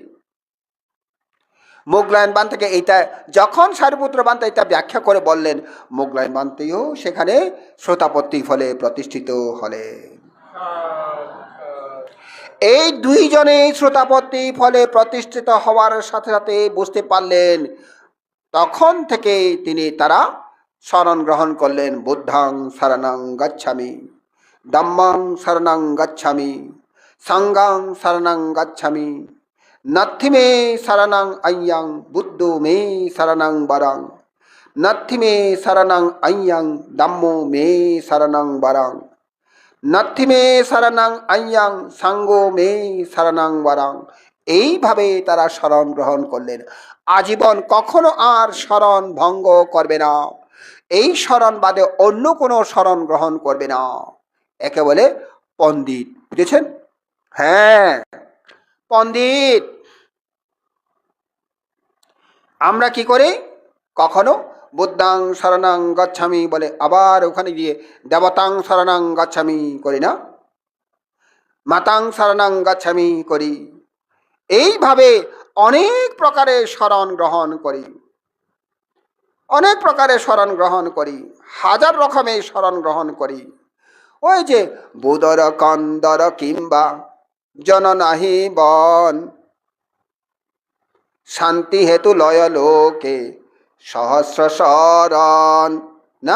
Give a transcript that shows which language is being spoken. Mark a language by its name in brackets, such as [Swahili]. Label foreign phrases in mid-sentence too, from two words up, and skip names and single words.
[Bangla] মোগলায়ন বান থেকে এইটা যখন সারিপুত্র বান্ত এটা ব্যাখ্যা করে বললেন, মোগলায়ন বান্তেও সেখানে শ্রোতাপত্তি ফলে প্রতিষ্ঠিত হলেন। এই দুইজনে শ্রোতাপত্তি ফলে প্রতিষ্ঠিত হওয়ার সাথে সাথে বুঝতে পারলেন, তখন থেকে তারা শরণ গ্রহণ করলেন। [Pali] বুদ্ধাং শরণং গচ্ছামি, ধম্মং শরণং গচ্ছামি, সংঘং শরণং গচ্ছামি, নত্থি মে শরণং অয়্যং বুদ্ধো মে শরণং বরং, নত্থি মে শরণং অয়্যং ধম্মো মে শরণং বরং, নত্থি মে শরণং অয়্যং সাঙ্গো মে শরণং বরং। [Bangla] এইভাবে তারা শরণ গ্রহণ করলেন। আজীবন কখনো আর শরণ ভঙ্গ করবে না, এই শরণ বাদে অন্য কোনো শরণ গ্রহণ করবে না। একে বলে পণ্ডিত, বুঝেছেন? হ্যাঁ, পণ্ডিত। আমরা কি করি? কখনো [Pali] বুদ্ধাং শরণং গচ্ছামি [Bangla] বলে আবার ওখানে গিয়ে [Pali] দেবতাং শরণং গচ্ছামি [Bangla] করি না, [Pali] মাতাং শরণং গচ্ছামি [Bangla] করি। এইভাবে অনেক প্রকারের শরণ গ্রহণ করি, অনেক প্রকারের শরণ গ্রহণ করি, হাজার রকমের শরণ গ্রহণ করি। ওই যে বুদর কন্দর কিংবা জন নাহি বন, শান্তি হেতু লয় লোকে সহস্র শরণ, না?